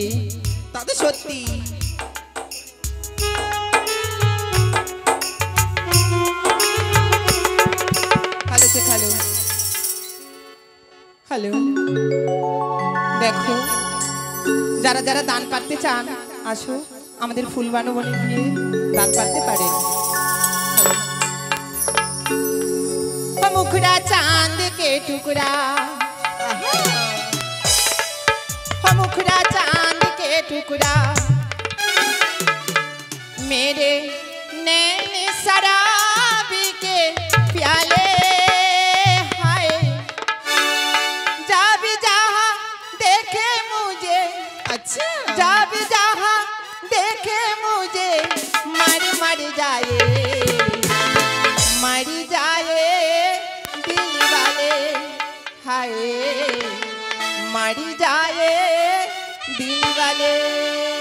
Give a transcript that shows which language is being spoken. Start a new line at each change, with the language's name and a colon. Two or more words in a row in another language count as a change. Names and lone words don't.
Bangla: তাতে সত্যি হ্যালো হ্যালো, দেখো যারা যারা দান পারতে চান আসো, আমাদের ফুলবানু বোনের বিয়ে দান পারতে পারে।
Hindi: मुखड़ा चांद के टुकड़ा, मुखड़ा चांद के टुकड़ा, मेरे नैन शराबी के प्याले, हाय जा भी जहाँ देखे मुझे, अच्छा जा भी जहाँ देखे मुझे मर मर जाए, मर जाए दिल वाले, हाय मर जाए दिल वाले।